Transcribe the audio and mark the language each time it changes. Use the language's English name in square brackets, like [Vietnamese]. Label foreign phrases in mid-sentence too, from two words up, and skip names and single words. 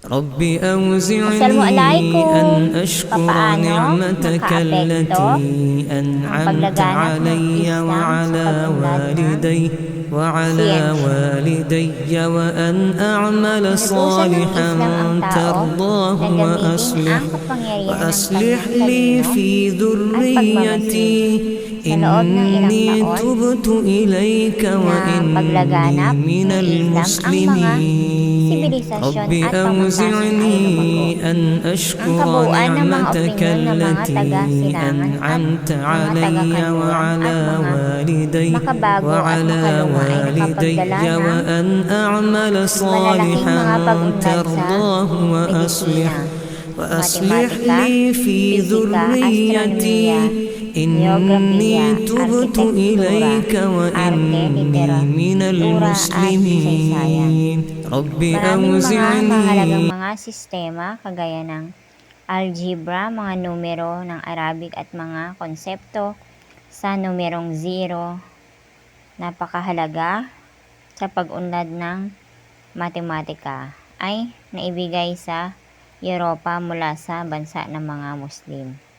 [Arabic] رب أوزعني Assalamualaikum. أن أشكر [Filipino] Papaano [Arabic] نعمتك [Filipino] nakaapekto [Arabic] التي أنعمت [Filipino] paglaganap ng [Arabic] علي [Filipino] Islam sa [Arabic] وعلى [Filipino] pag-unlad ng [Arabic] وعلى [Filipino] siyensya. [Arabic] والدي وأن أعمل [Filipino] Inutusan ng [Arabic] صالحا [Filipino] Islam ang tao [Arabic] ترضاه [Filipino] na gamitin ang kapangyarihan ng [Arabic] وأصلح [Filipino] kanyang [Arabic] لي [Filipino] talino [Arabic] في [Filipino] at [Arabic] ذريتي [Filipino] pagmamasid sa loob ng ilang [Arabic] إني [Filipino] taon [Arabic] تبت إليك [Filipino] na [Arabic] وإني [Filipino] paglaganap [Arabic] من [Filipino] ng Islam ang mga [Arabic] المسلمين [Filipino] sibilisasyon [Arabic] رب [Filipino] at pamantasan ay [Arabic] أوزعني [Filipino] lumago. [Arabic] أن [Filipino] Ang [Arabic] أشكر [Filipino] kabuuan ng mga [Arabic] نعمتك [Filipino] opinyon ng mga [Arabic] التي [Filipino] taga-silangan at [Arabic] أنعمت [Filipino] mga [Arabic] علي [Filipino] taga-kanluran at [Arabic] وعلى [Filipino] mga [Arabic] والدي [Filipino] makabago at [Arabic] وعلى [Filipino] makaluma ay nakapagdala [Arabic] والدي [Filipino] ng [Arabic] وأن أعمل [Filipino] malalaking [Arabic] صالحا [Filipino] mga pag-unlad sa [Arabic] ترضاه وأصلح [Filipino] medisina, [Arabic] لي في [Filipino] matematika, [Arabic] ذريتي [Filipino] astronomiya, [Arabic] إني [Filipino] geografiya, [Arabic] تبت [Filipino] arkitektura, [Arabic] إليك [Filipino] arte, [Arabic] وإني من [Filipino] literatura at kasaysayan. [Arabic] المسلمين رب [Filipino] Maraming mga mahalagang [Arabic] أوزعني [Filipino] mga sistema kagaya ng algebra, mga numero ng Arabic at mga konsepto sa numerong zero, napakahalaga sa pag-unlad ng matematika ay naibigay sa Europa mula sa bansa ng mga Muslim.